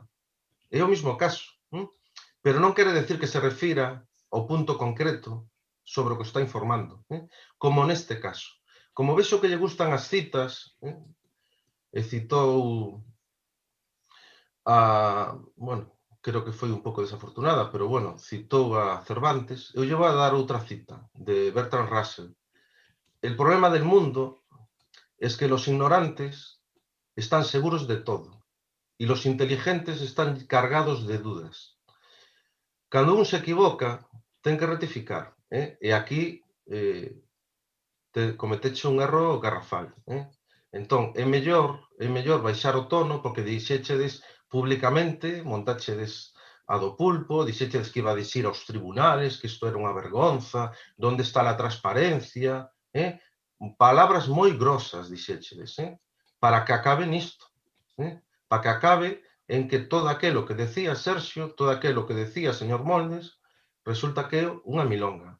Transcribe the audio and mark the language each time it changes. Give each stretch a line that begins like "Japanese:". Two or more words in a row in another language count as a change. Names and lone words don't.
Galician: É o mismo caso, pero non quere decir que se refira ao punto concreto sobre o que está informando, como neste caso. Como vexo que lle gustan as citas, e citou bueno, creo que foi un pouco desafortunada, pero bueno, citou a Cervantes. Eu lle vou a dar outra cita de Bertrand Russell.
Spanish: El problema del mundo es que los ignorantes están seguros de todo y los inteligentes están cargados de dudas.
Galician: Cando un se equivoca, ten que rectificar. E aquí cometeche un erro garrafal. Entón, é mellor baixar o tono, porque dixéchedes públicamente, montachedes a do pulpo, dixéchedes que iba a dicir aos tribunales que isto era unha vergonza, onde está a transparencia, palabras moi grosas dixéchedes, para que acabe nisto, para que acabe en que todo aquilo que decía Sergio, todo aquilo que decía señor Moldes, resulta que é unha milonga.